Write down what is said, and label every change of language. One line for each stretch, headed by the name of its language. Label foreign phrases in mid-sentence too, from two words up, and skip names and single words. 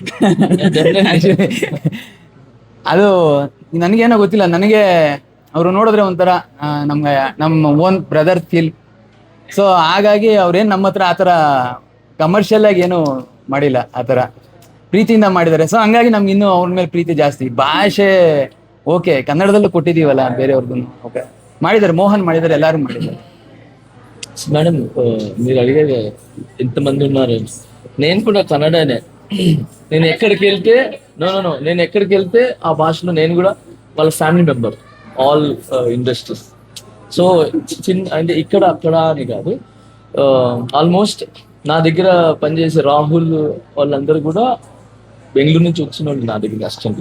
Kannada: ಅದು ನನಗೇನೋ ಗೊತ್ತಿಲ್ಲ, ನನಗೆ ಅವರು ನೋಡಿದ್ರೆ ಒಂಥರ ನಮ್ಗೆ ನಮ್ಮ
English: own brother feel.
Kannada: ಸೊ ಹಾಗಾಗಿ ಅವ್ರೇನು ನಮ್ಮ ಹತ್ರ ಆ ಥರ ಕಮರ್ಷಿಯಲ್ ಆಗಿ ಏನು ಮಾಡಿಲ್ಲ, ಆ ಥರ ಪ್ರೀತಿಯಿಂದ ಮಾಡಿದ್ದಾರೆ. ಸೊ ಹಂಗಾಗಿ ನಮ್ಗೆ ಇನ್ನೂ ಅವ್ರ ಮೇಲೆ ಪ್ರೀತಿ ಜಾಸ್ತಿ. ಭಾಷೆ ಓಕೆ, ಕನ್ನಡದಲ್ಲೂ ಕೊಟ್ಟಿದ್ದೀವಲ್ಲ ಬೇರೆಯವ್ರಿಗೂ ಓಕೆ ಮಾಡಿದ್ದಾರೆ, మోహన్ ಮಾಡಿದ್ದಾರೆ, ಎಲ್ಲರೂ ಮಾಡಿದ್ದಾರೆ.
Telugu: మేడం మీరు అడిగేది ఎంతమంది ఉన్నారు, నేను కూడా కన్నడనే. నేను ఎక్కడికి వెళ్తే నేను ఎక్కడికి వెళ్తే ఆ భాషలో నేను కూడా వాళ్ళ
English: family member, all industries.
Telugu: సో చిన్న అంటే ఇక్కడ అక్కడ అని కాదు, ఆల్మోస్ట్ నా దగ్గర పనిచేసే రాహుల్ వాళ్ళందరూ కూడా బెంగళూరు నుంచి వచ్చిన వాళ్ళు నా దగ్గర అసిస్టెంట్గా.